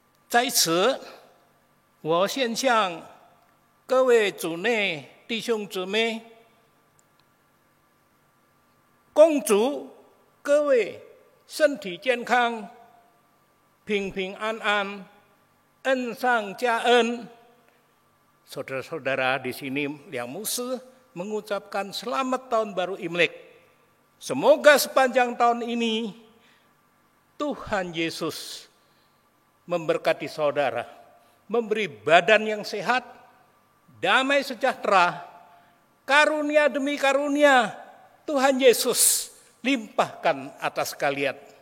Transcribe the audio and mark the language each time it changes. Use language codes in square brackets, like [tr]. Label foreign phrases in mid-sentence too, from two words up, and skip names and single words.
[zh] 在此，我先向各位主内弟兄姊妹，恭祝各位身体健康，平平安安，恩上加恩。 [id] Saudara-saudara, di sini Liang Musi mengucapkan selamat tahun baru Imlek. Semoga sepanjang tahun ini Tuhan Yesus memberkati saudara, memberi badan yang sehat, damai sejahtera, karunia demi karunia Tuhan Yesus limpahkan atas kalian.